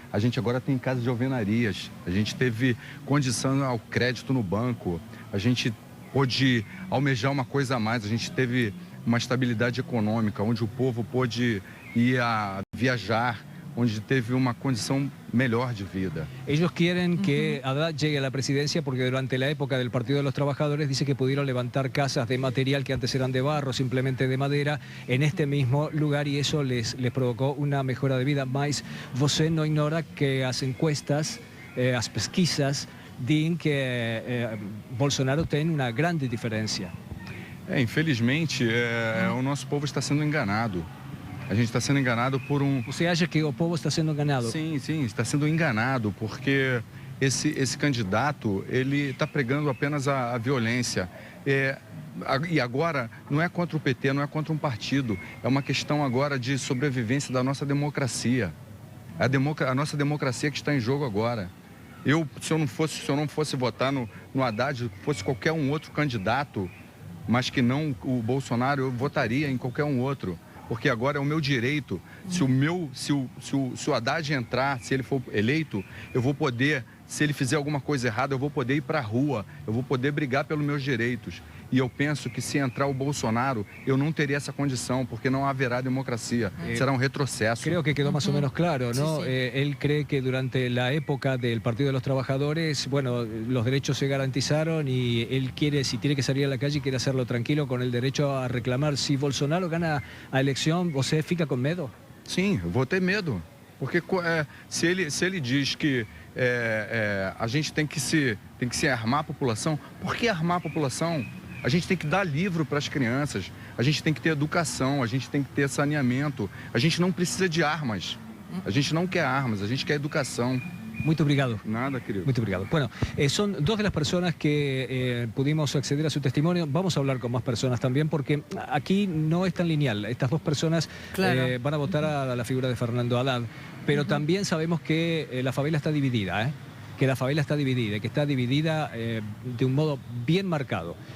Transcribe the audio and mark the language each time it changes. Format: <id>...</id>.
<pt>A gente agora tem casa de alvenarias, a gente teve condição ao crédito no banco, a gente pôde almejar uma coisa a mais, a gente teve uma estabilidade econômica, onde o povo pôde ir a viajar, onde teve uma condição melhor de vida.</pt> <es>Ellos quieren que Haddad llegue a la presidencia porque durante la época del Partido de los Trabajadores dice que pudieron levantar casas de material que antes eran de barro, simplemente de madera, en este mismo lugar, y eso les provocou una mejora de vida.</es> <pt>Mas você não ignora que as encuestas, as pesquisas, dizem que Bolsonaro tem uma grande diferença. Infelizmente, o nosso povo está sendo enganado. A gente está sendo enganado por um... Você acha que o povo está sendo enganado? Sim, está sendo enganado, porque esse candidato, ele está pregando apenas a violência. E agora, não é contra o PT, não é contra um partido, é uma questão agora de sobrevivência da nossa democracia. A nossa democracia que está em jogo agora. Se eu não fosse votar no Haddad, fosse qualquer um outro candidato, mas que não o Bolsonaro, eu votaria em qualquer um outro. Porque agora é o meu direito. Se o Haddad entrar, se ele for eleito, eu vou poder, se ele fizer alguma coisa errada, eu vou poder ir para a rua, eu vou poder brigar pelos meus direitos. E eu penso que se entrar o Bolsonaro, eu não teria essa condição, porque não haverá democracia. Será um retrocesso.</pt> <es>Creo que quedó más o menos claro, ¿no? Sí, sí. Él cree que durante la época del Partido de los Trabajadores, bueno, los derechos se garantizaron y él quiere, si tiene que salir a la calle, quiere hacerlo tranquilo, con el derecho a reclamar. Si Bolsonaro gana a elección, ¿você fica con medo?</es> <pt>Sim, eu vou ter medo. Porque se ele diz que a gente tem que se armar a população, por que armar a população? A gente tem que dar livro para as crianças, a gente tem que ter educação, a gente tem que ter saneamento. A gente não precisa de armas, a gente não quer armas, a gente quer educação. Muito obrigado. Nada, querido. Muy obrigado.</pt> <es>Bueno, son dos de las personas que pudimos acceder a su testimonio. Vamos a hablar con más personas también porque aquí no es tan lineal. Estas dos personas van a votar a la figura de Fernando Haddad, pero también sabemos que la favela está dividida, que la favela está dividida, que está dividida de un modo bien marcado.</es>